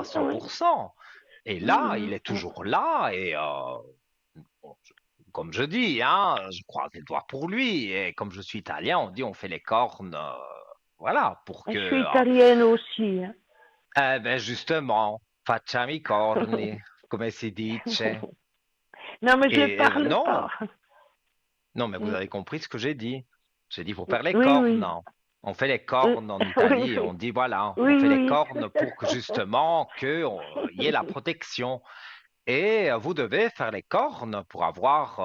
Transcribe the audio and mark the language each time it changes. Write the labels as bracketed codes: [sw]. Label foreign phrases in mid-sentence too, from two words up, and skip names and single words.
[fr] Oui. 100%. Et là, il Mhm, est mhm. toujours là. Et bon, comme je dis, hein, je croise les doigts pour lui. Et comme je suis italien, on dit on fait les cornes, voilà, pour Je que. suis italienne aussi, hein. Ben justement, [it] facciamo i corni, come si dice. [fr] Non, mais je ne Et parle pas. non, non, mais vous Mm. avez compris ce que j'ai dit. J'ai dit, il faut faire les Oui, oui. cornes. On fait les Oui, cornes en oui, Italie. On oui. dit, voilà, on Oui, fait les oui. cornes pour que justement qu'il y ait la protection. Et vous devez faire les cornes pour avoir.